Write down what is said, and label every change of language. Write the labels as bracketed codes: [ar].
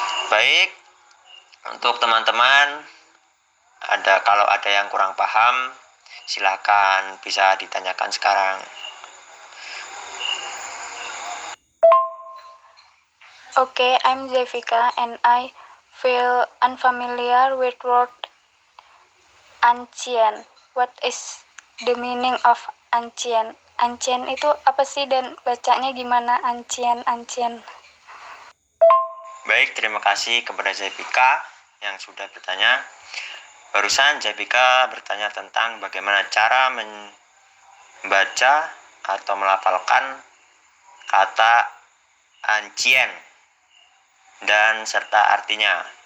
[id] Baik, untuk teman-teman, kalau ada yang kurang paham, silakan bisa ditanyakan sekarang. [en] Okay, I'm Zevika and I feel unfamiliar with word ancient. What is the meaning of ancient? [id] Ancient itu apa sih dan bacanya gimana? Ancient. Baik, terima kasih kepada Zevika yang sudah bertanya. Barusan Zevika bertanya tentang bagaimana cara membaca atau melafalkan kata ancient dan serta artinya.